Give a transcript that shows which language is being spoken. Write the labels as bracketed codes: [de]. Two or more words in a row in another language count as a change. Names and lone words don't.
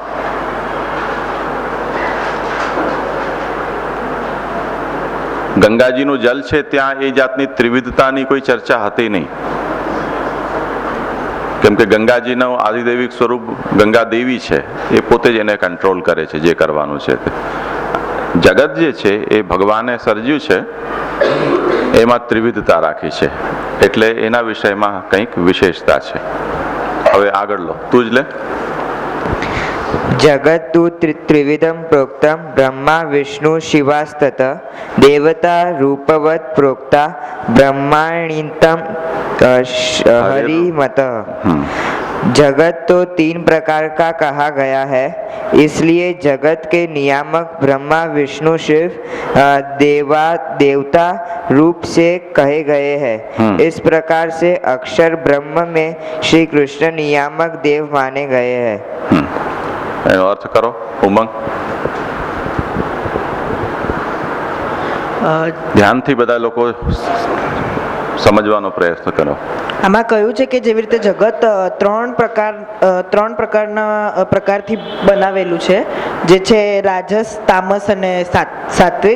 [gu] ગંગાજીનું જલ છે ત્યાં એ જાતની ત્રિવિધતાની કોઈ ચર્ચા હતી નહીં, કેમ કે ગંગાજીનું આદિદૈવિક સ્વરૂપ ગંગા દેવી છે, એ પોતે જ એને કંટ્રોલ કરે છે જે કરવાનું છે તે. જગત જે છે એ ભગવાને સર્જ્યું છે, એમાં ત્રિવિધતા રાખી છે, એટલે એના વિષયમાં કંઈક વિશેષતા છે. હવે આગળ લો, તું જ લે. [sa] जगत तु त्रिविधम प्रोक्तम ब्रह्मा विष्णु शिवास्तत देवता रूपवत प्रोक्ता ब्रह्माणितम हरिमत. [hi] जगत तो तीन प्रकार का कहा गया है, इसलिए जगत के नियामक ब्रह्मा विष्णु शिव देवता रूप से कहे गए हैं. इस प्रकार से अक्षर ब्रह्म में श्री कृष्ण नियामक देव माने गए हैं. [gu] એનો અર્થ કરો ઉમંગ. ધ્યાનથી બધા લોકો સમજવાનો પ્રયત્ન કરો. આમાં કહ્યું છે કે જેવી રીતે જગત ત્રણ પ્રકારથી બનાવેલું છે, જે છે રાજસ, તામસ અને સાત્વિક.